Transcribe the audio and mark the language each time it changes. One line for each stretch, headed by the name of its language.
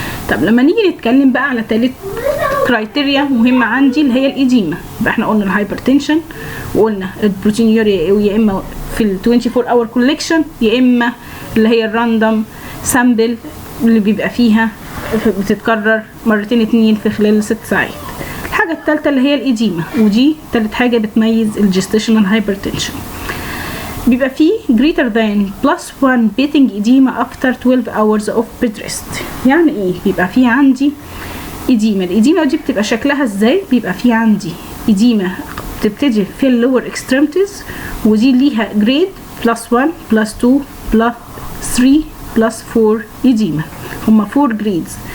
Arabic: طب لما نيجي نتكلم بقى على تالت كرايتيريا مهمة عندي اللي هي الإديمة، يبقى احنا قلنا الهايبرتنشن وقلنا البروتينيوريا يا اما في ال 24 اور كولكشن يا اما اللي هي الراندوم سامبل اللي بيبقى فيها بتتكرر مرتين اتنين في خلال 6 ساعات. الحاجة التالتة اللي هي الإديمة، ودي تالت حاجة بتميز الجستيشنال هايبرتنشن. بيبقى فيه
English: greater than +1 beating edema after 12 hours of bed rest.
Arabic: يعني ايه؟ بيبقى فيه عندي إديمة. الإديمة دي بتبقى شكلها ازاي؟ بيبقى فيه عندي إديمة بتبتدي في اللور extremities، ودي ليها grade +1 +2 +3 +4 إديمة، هما 4 grades.